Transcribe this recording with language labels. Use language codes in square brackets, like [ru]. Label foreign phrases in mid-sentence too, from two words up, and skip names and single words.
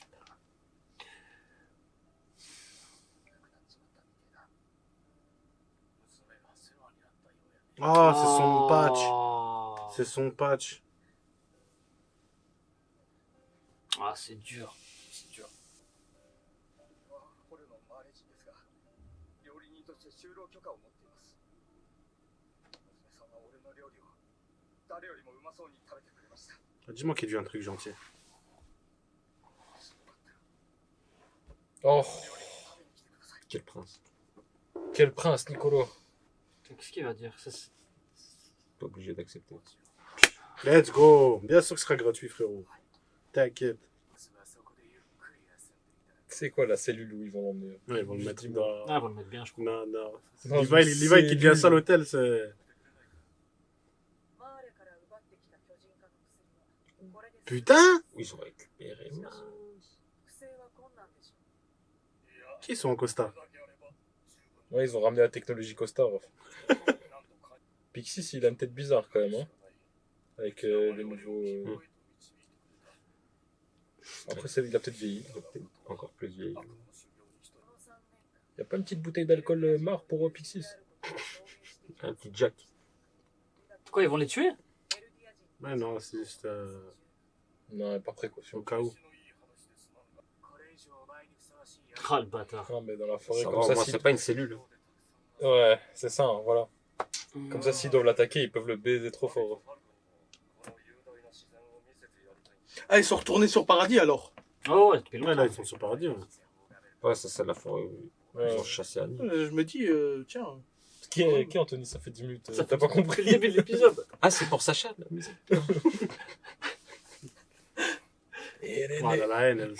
[fr] Ah, c'est son patch. Oh. C'est son patch. Ah, c'est dur. C'est dur. [ja] 捕虜のマーレ人ですが、料理人として就労許可を持っています。娘さんは俺の料理を誰よりもうまそうに食べてくれました。 [fr] Dis-moi qu'il a vu un truc gentil. Oh, Quel prince. quel prince, Nicolo. Qu'est-ce qu'il va dire ça, c'est- T'es obligé d'accepter. [en] Let's go. [fr] Bien sûr que ce sera gratuit, frérot. T'inquiète. C'est quoi la cellule où ils vont l'emmener? Ouais, ils vont le mettre dans... Ah, ils vont le mettre bien, je crois. Non, non. Dans Levi, une Levi qui devient ça à cellule. l'hôtel, c'est... [ja] マーレから奪ってきた巨人化の薬はこれです。 [fr] Putain. Ils ont récupéré. Mais... [ja] 不正は困難でしょう。 [fr] Qui sont en Costa? Ouais, ils ont ramené la technologie Costar. Pixis, il a une tête bizarre quand même, hein. Avec les nouveaux. Après, il a peut-être vieilli. Ils ont peut-être encore plus vieilli. [ja] この3年 [fr] Y a pas une petite bouteille d'alcool marre pour Pixis? Un petit Jack. Quoi, ils vont les tuer? [ja] エルディア人 [fr] Ouais, non, c'est juste Non, par précaution. au cas où. [ja] これ以上お前にふさわしいや [fr] Ah, le bâtard. Non, mais dans la forêt, Ça va, comme au ça, moins, si... c'est pas une cellule. Ouais, c'est ça, hein, voilà. Comme ça, s'ils doivent l'attaquer, ils peuvent le baiser trop fort. [ja] この雄大な自然を見せてやりたい。 [fr] Ah, ils sont retournés sur Paradis alors. Oh, ouais, depuis Ouais, longtemps. là, ils sont sur paradis. Ouais. Ouais, ça, c'est la forêt où Ouais. ils ont chassé Annie. Je me dis, tiens. Qui Anthony? Ça fait 10 minutes. Ça T'as fait pas compris? le début de l'épisode. Ah, c'est pour Sacha, la musique. Voilà, la haine, elle...